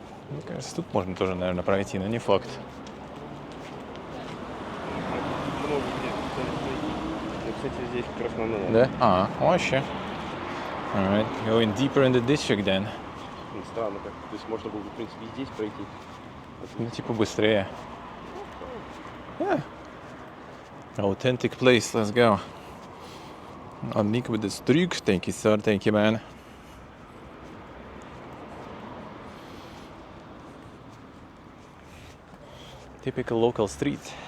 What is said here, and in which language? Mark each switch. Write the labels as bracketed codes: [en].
[ru] Мне кажется, тут можно тоже, наверное, пройти, но не факт. Много где пройти. Ну, кстати, здесь как раз нам надо. Да? Вообще. [en] Alright, going deeper in the district then. [ru] Странно как. То есть можно было бы, в принципе, и здесь пройти. Ну, типа быстрее. [en] Yeah. Authentic place, let's go. Nick with the stryk. Thank you, sir. Thank you, man. Typical local street.